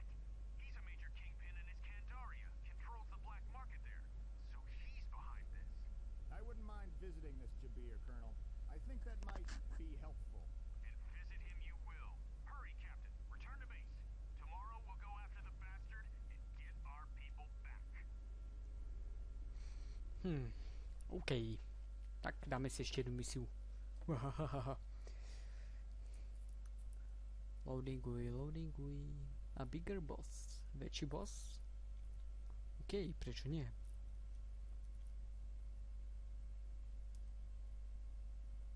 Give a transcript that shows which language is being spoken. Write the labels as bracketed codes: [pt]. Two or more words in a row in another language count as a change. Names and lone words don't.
[en] He's a major kingpin in his Candaria. Controls the black market there. So he's behind this. I wouldn't mind visiting this Jabir, Colonel. I think that might be helpful. And visit him you will. Hurry, Captain. Return to base. Tomorrow we'll go after the bastard and get our people back. OK. [sk] Tak dáme si ešte jednu misiu. Loadinguj. [en] A bigger boss. [sk] Väčší boss? OK, prečo nie?